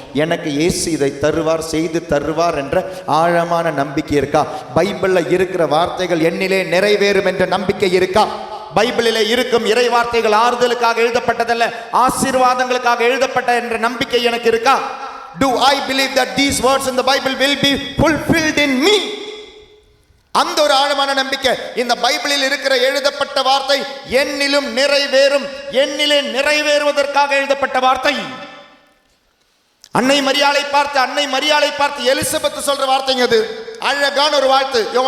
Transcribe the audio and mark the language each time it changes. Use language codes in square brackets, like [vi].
[ta] எனக்கு இயேசு இதை தருவார், செய்து தருவார் என்ற ஆழமான நம்பிக்கை இருக்கா? பைபிளில் இருக்கிற வார்த்தைகள் என்னிலே நிறைவேறும் என்ற நம்பிக்கை இருக்கா? பைபிளிலே இருக்கும் இறை வார்த்தைகள் ஆறுதலுக்காக எழுதப்பட்டதல்ல, ஆசீர்வாதங்களுக்காக எழுதப்பட்ட என்ற நம்பிக்கை எனக்கு இருக்கா? [en] Do I believe that these words in the Bible will be fulfilled in me? [ta] அந்த ஒரு ஆழமான நம்பிக்கை. இந்த பைபிளில் இருக்கிற எழுதப்பட்ட வார்த்தை என்னிலும் நிறைவேறும், என்னிலே நிறைவேறுவதற்காக எழுதப்பட்ட வார்த்தை. அன்னை மரியாளை பார்த்து எலிசபெத் சொல்ற வார்த்தைங்க அது. அழகான ஒரு வாழ்த்து.